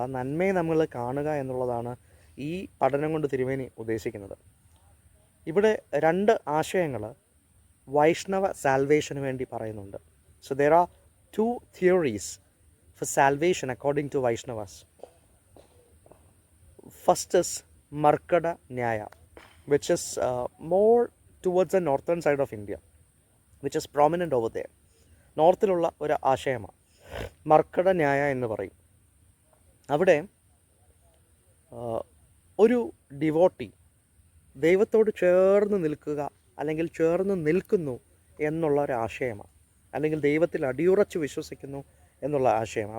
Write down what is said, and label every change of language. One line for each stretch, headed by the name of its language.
Malayalam: ആ നന്മയെ നമ്മൾ കാണുക എന്നുള്ളതാണ് ഈ പഠനം കൊണ്ട് തിരുമേനി ഉദ്ദേശിക്കുന്നത്. ഇവിടെ 2 ആശയങ്ങൾ വൈഷ്ണവ സാൽവേഷന് വേണ്ടി പറയുന്നുണ്ട്.
English: So there are 2 theories for salvation according to Vaishnavas. First is markata nyaya, which is more towards the northern side of India, which is prominent over there.
Malayalam: നോർത്തിലുള്ള ഒരു ആശയമാണ് മർക്കട ന്യായ എന്ന് പറയും. അവിടെ ഒരു ഡിവോട്ടി ദൈവത്തോട് ചേർന്ന് നിൽക്കുക അല്ലെങ്കിൽ ചേർന്ന് നിൽക്കുന്നു എന്നുള്ള ഒരു ആശയമാണ്, അല്ലെങ്കിൽ ദൈവത്തിൽ അടിയുറച്ച് വിശ്വസിക്കുന്നു എന്നുള്ള ആശയമാണ്.